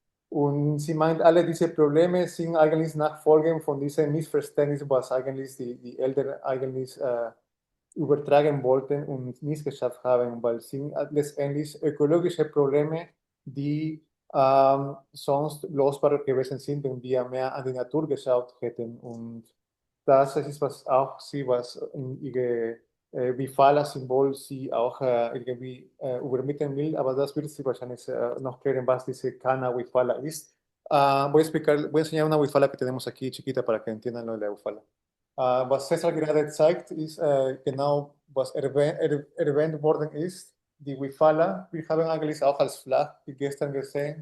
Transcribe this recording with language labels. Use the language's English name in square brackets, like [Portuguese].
[German] Und sie meint, alle diese Probleme sind eigentlich Nachfolgen von diesem Missverständnis, was eigentlich die Eltern eigentlich übertragen wollten und nicht geschafft haben, weil es sind letztendlich ökologische Probleme, die sonst lösbar gewesen sind, wenn wir mehr an die Natur geschaut hätten. Und das ist was auch sie, was in ihre Bifala-Symbol sie auch irgendwie übermitteln will, aber das wird sie wahrscheinlich noch klären, was diese Cana Bifala ist. [Spanish] Voy a enseñar una Bifala que tenemos aquí chiquita para que entiendan lo de la Bifala. [German] Was César gerade zeigt, ist genau, was erwähnt worden ist. Die Wifala, wir haben eigentlich auch als Flag wie gestern gesehen.